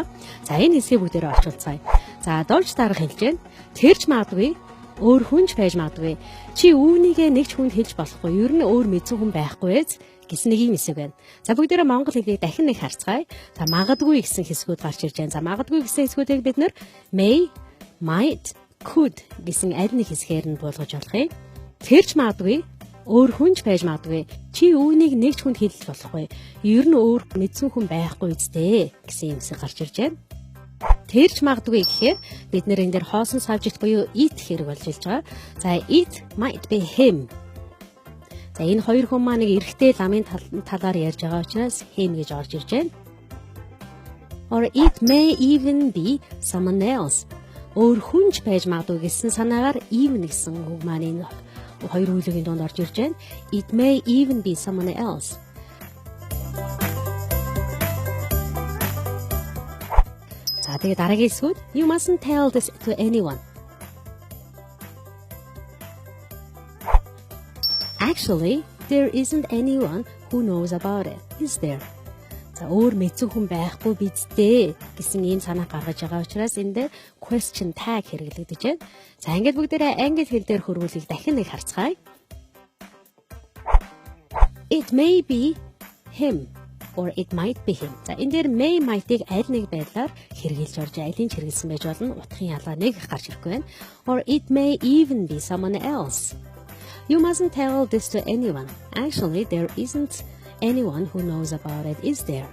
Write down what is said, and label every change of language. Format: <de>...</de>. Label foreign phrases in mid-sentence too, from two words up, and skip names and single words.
<mn>За энэ хэсгийг бүгдээрээ орчуулцгаая. За дорж дарга хэлж байна. Тэрч магадгүй өөр хүнч байж магадгүй. Чи үүнийгээ нэг ч хүнд хэлж болохгүй. Ер нь өөр мэдсэн хүн байхгүй эз гэсэн нэг юм хэсэг байна. За бүгдээрээ монгол хэлийг дахин нэг харцгаая. За магадгүй гэсэн хэсгүүд гарч ирж байна. За магадгүй гэсэн хэсгүүдийг бид нэр</mn> <en>may, might, could</en> <mn>гэсэн аль нэг хэсгээр нь буулгаж болох юм. Тэрч магадгүй өөр хүнч байж магадгүй. Чи үүнийг нэг ч хүнд хэлж болохгүй. Ер нь өөр мэдсэн хүн байхгүй үстэй гэсэн юм хэсэг гарч ирж байна. Тэрч магадгүй гэхээр бид нэр энэ дээр хоосон subject буюу it хэрэг болж илж байгаа.</mn> <en>За it might be him.</en> <mn>За энэ хоёр хүн маань нэг эрэгтэй ламын талаар ярьж байгаа учраас him гэж орж ирж байна.</mn> <en>Or it may even be someone else.</en> <mn>Өөр хүнч байж магадгүй гэсэн санаагаар even гэсэн үг маань энэ хоёр үеийн донд орж ирж байна.</mn> <en>It may even be someone else.</en> <mn>За тэгээд дараагийн хэсгүүд</mn> <en>you mustn't tell this to anyone. Actually, there isn't anyone who knows about it, is there?</en> <mn>За өөр мэдсэн хүн байхгүй бидтэй гэсэн ийм санаа гаргаж байгаа учраас энэ дээр</mn> <en>question tag</en> <mn>хэрэглэгдэж байна. За ингээд бүгдээрээ англи хэл дээр хөрвүүлгийг дахин нэг харцгаая.</mn> <en>It may be him or it might be him.</en> <mn>За энэ дээр</mn> <en>may might-</en> <mn>ыг аль нэг байдлаар хэрэгжилж орж алийг хэрэгэлсэн байж болно. Утгын ялгаа нэг гарч ирэхгүй байна.</mn> <en>Or it may even be someone else. You mustn't tell this to anyone. Actually, there isn't anyone who knows about it, is there?</en>